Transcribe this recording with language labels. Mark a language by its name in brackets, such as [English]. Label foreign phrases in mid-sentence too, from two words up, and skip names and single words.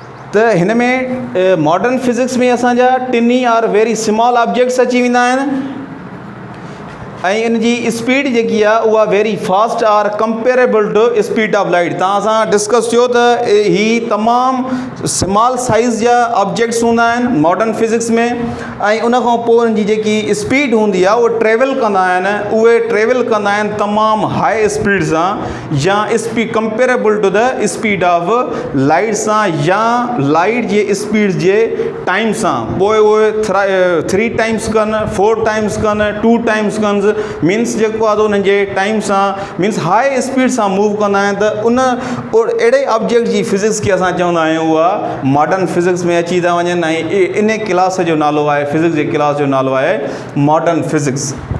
[Sindhi] त हिन में [English] modern physics [Sindhi] में असांजा [English] tiny or very small objects [Sindhi] अची वेंदा आहिनि ऐं इन जी स्पीड जेकी आहे उहा [English] very fast or comparable to speed of light. [Sindhi] तव्हां सां डिस्कस कयो त ही तमामु [English] small size [Sindhi] जा ऑब्जेक्ट्स हूंदा आहिनि [English] modern physics [Sindhi] में ऐं उन खां पोइ उन्हनि जी जेकी स्पीड हूंदी आहे उहे ट्रेवल कंदा आहिनि, उहे ट्रेवल कंदा आहिनि तमामु [English] high speed [Sindhi] सां या [English] speed comparable to the speed of light [Sindhi] सां या लाइट जे स्पीड जे टाइम सां। पोइ उहे 3 टाइम्स कनि, 4 टाइम्स कनि, 2 टाइम्स कनि, मीन्स जेको आहे उन्हनि जे टाइम सां मीन्स [English] high speed [Sindhi] सां मूव कंदा आहिनि। त उन अहिड़े ऑब्जेक्ट जी फिज़िक्स खे असां चवंदा आहियूं उहा [English] modern physics [Sindhi] में अची था वञनि ऐं इन क्लास जो नालो आहे, फिज़िक्स जे क्लास जो नालो आहे [English] modern physics.